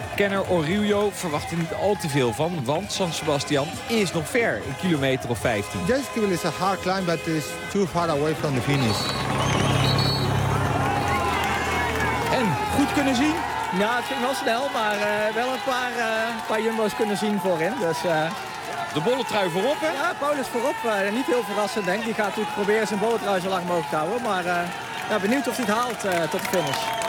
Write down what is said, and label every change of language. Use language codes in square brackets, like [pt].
[nl] Kenner Aurelio verwacht er niet al te veel van, want San Sebastian is nog ver, een kilometer of 15. [en] The Jaitskibel is a hard climb, but it's too far away from the finish. [nl] En goed kunnen zien? Ja, het ging wel snel, maar wel een paar jumbo's kunnen zien voorin. Dus, de bollentrui voorop, hè? Ja, Paulus voorop. Niet heel verrassend, denk ik. Die gaat natuurlijk proberen zijn bollentrui zo lang mogelijk te houden. Maar benieuwd of hij het haalt tot de finish.